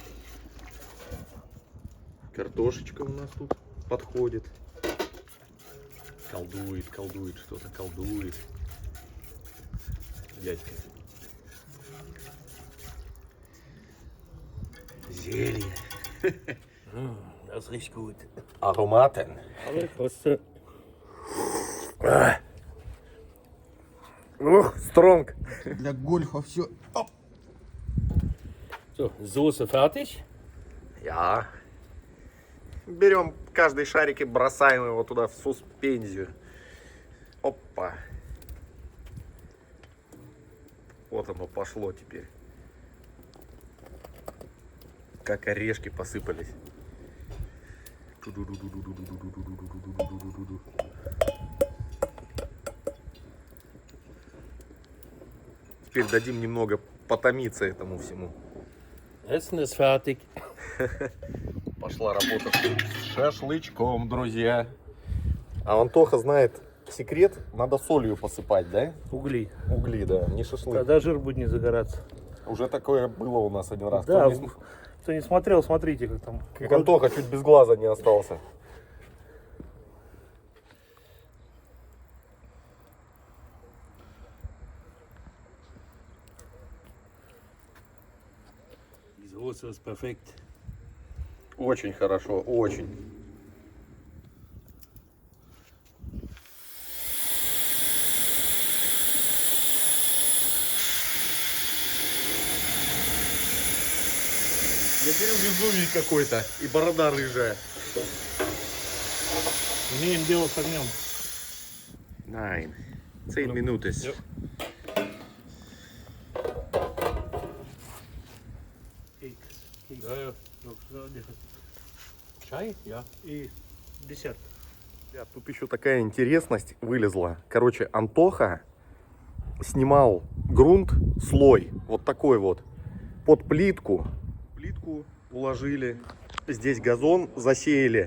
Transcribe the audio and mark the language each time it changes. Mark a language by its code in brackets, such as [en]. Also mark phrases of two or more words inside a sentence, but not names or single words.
[ru] Картошечка у нас тут подходит. Колдует что-то, колдует. Дядька. Зелье. [de] Das riecht gut. [ru] Ароматен. [de] Aber kostet. [ru] Ух, стронг. Для гольфа все. [de] So, Soße fertig. [ru] Я. Берем каждый шарик и бросаем его туда в суспензию. Опа. Вот оно пошло теперь. Как орешки посыпались. Теперь дадим немного потомиться этому всему. [de] Essen ist fertig. [ru] Пошла работа с шашлычком, друзья. А Антоха знает секрет, надо солью посыпать, да? Угли. Угли, да, не шашлык. Тогда жир будет не загораться. Уже такое было у нас один раз. Да, Кто не кто не смотрел, смотрите, как там. Как Антоха чуть без глаза не остался. [de] Die Soße ist perfekt. [ru] Очень хорошо, очень. Я говорю, Везувий какой-то и борода рыжая. Имеем дело с огнем. 10 минут. [de] Ja, ja. Chai? Ja. [ru] И десерт. Ребят, тут еще такая интересность вылезла. Короче, Антоха снимал грунт, слой, вот такой вот, под плитку. Плитку уложили, здесь газон засеяли.